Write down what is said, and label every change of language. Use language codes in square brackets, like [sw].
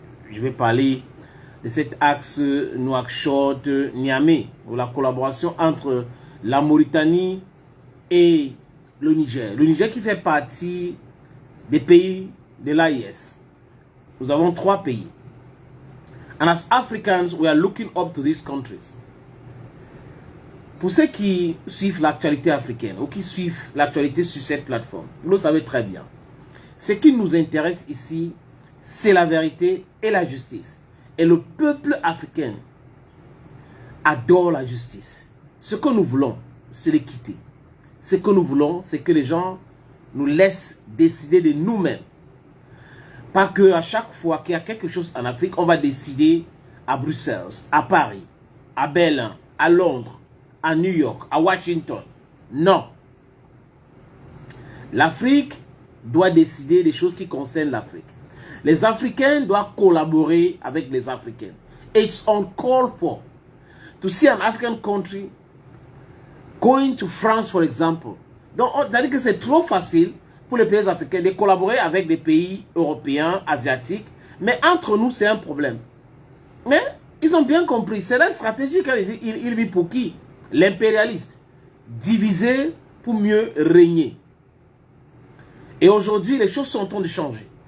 [fr] Je vais parler de cet axe Nouakchott-Niamey, ou la collaboration entre la Mauritanie et le Niger. Le Niger qui fait partie des pays de l'AIS. Nous avons 3 pays. [en] And as Africans, we are looking up to these countries. [fr] Pour ceux qui suivent l'actualité africaine ou qui suivent l'actualité sur cette plateforme, vous le savez très bien. Ce qui nous intéresse ici, c'est la vérité et la justice. Et le peuple africain adore la justice. Ce que nous voulons, c'est l'équité. Ce que nous voulons, c'est que les gens nous laissent décider de nous-mêmes. Pas que à chaque fois qu'il y a quelque chose en Afrique, on va décider à Bruxelles, à Paris, à Berlin, à Londres, à New York, à Washington. Non. L'Afrique doit décider des choses qui concernent l'Afrique. Les Africains doivent collaborer avec les Africains. [en] It's uncalled for to see an African country going to France, for example. [fr] Donc, c'est-à-dire que c'est trop facile pour les pays africains de collaborer avec des pays européens, asiatiques. Mais entre nous, c'est un problème. Mais ils ont bien compris. C'est la stratégie qu'il vit pour qui? L'impérialiste. Diviser pour mieux régner. Et aujourd'hui, les choses sont en train de changer.